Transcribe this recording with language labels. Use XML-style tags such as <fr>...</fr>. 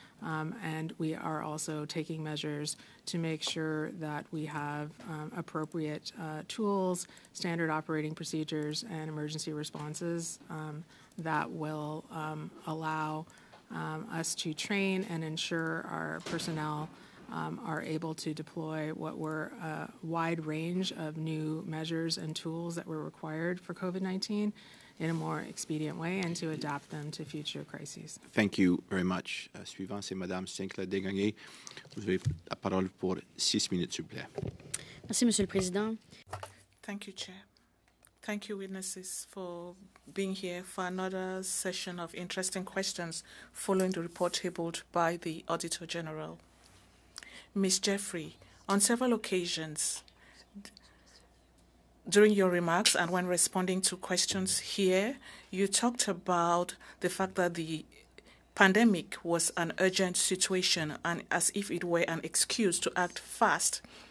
<en>And we are also taking measures to make sure that we have appropriate tools, standard operating procedures, and emergency responses that will allow us to train and ensure our personnel are able to deploy what were a wide range of new measures and tools that were required for COVID-19 in a more expedient way and to adapt them to future crises. Thank you very much.</en> <fr>Suivant, c'est Madame Sinclair-Desgagnés. Vous avez la parole pour 6 minutes, s'il vous plaît. Merci, Monsieur le Président.</fr> <en>Thank you, Chair. Thank you, witnesses, for being here for another session of interesting questions following the report tabled by the Auditor General. Ms. Jeffrey, on several occasions during your remarks and when responding to questions here, you talked about the fact that the pandemic was an urgent situation and as if it were an excuse to act fast.</en>